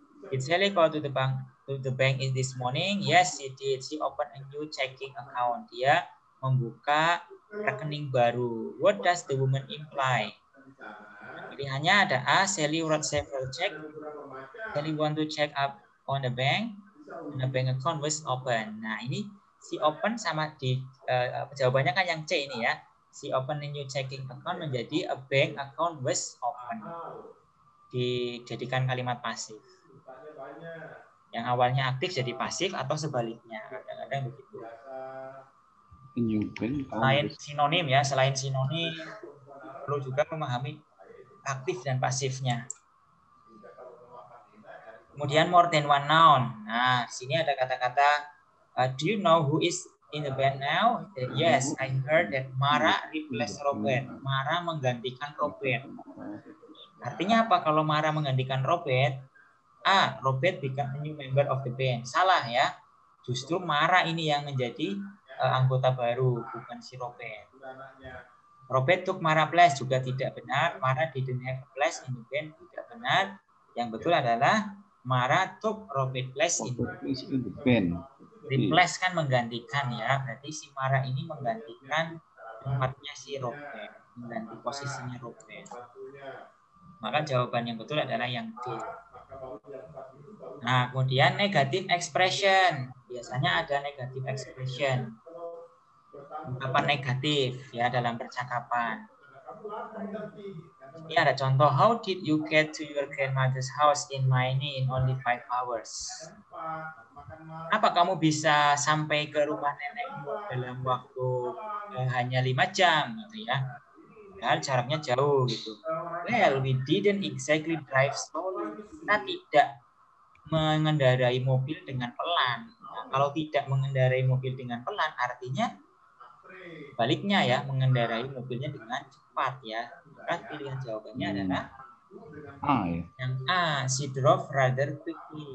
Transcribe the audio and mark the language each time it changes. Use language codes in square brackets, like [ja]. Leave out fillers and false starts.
[en] Did Sally go to the bank this morning? Yes, she did. She opened a new checking account. [id] Dia membuka rekening baru. [en] What does the woman imply? [id] Pilihannya ada A. [en] Sally wrote several checks. Sally want to check up on the bank. And the bank account was open. [id] Nah, ini si open sama di jawabannya kan yang C ini ya. [en] Si open a new checking account menjadi a bank account was open. [id] Dijadikan kalimat pasif. Yang awalnya aktif jadi pasif atau sebaliknya. Kadang-kadang begitu. Selain sinonim ya, selain sinonim perlu juga memahami aktif dan pasifnya. [en] Kemudian more than one noun. [id] Nah, sini ada kata-kata [en] do you know who is in the band now? Yes, I heard that Mara replaced Robert. [id] Mara menggantikan Robert. Artinya apa kalau Mara menggantikan Robert? A. [en] Robert become a new member of the band. [id] Salah ya. Justru Mara ini yang menjadi anggota baru, bukan si Robert. [en] Robert took Mara place [id] juga tidak benar. [en] Mara didn't have a place in the band [id] juga benar. Yang betul adalah Mara [en] took Robert place in the pen. [id] Replace kan menggantikan ya. Berarti si Mara ini menggantikan tempatnya si Robert, mengganti posisinya Robert. Maka jawaban yang betul adalah yang D. Nah, kemudian negative expression. Biasanya ada negative expression. Ungkapan negatif ya dalam percakapan. Ini ada contoh, [en] how did you get to your grandmother's house in Maine in only 5 hours? [id] Apa kamu bisa sampai ke rumah nenekmu dalam waktu hanya 5 jam gitu ya? Padahal jaraknya jauh gitu. [en] Well, we didn't exactly drive slowly. [id] Kita tidak mengendarai mobil dengan pelan. Nah, kalau tidak mengendarai mobil dengan pelan, artinya baliknya ya, mengendarai mobilnya dengan cepat ya. Maka pilihan jawabannya adalah yang A, [en] she drove rather quickly.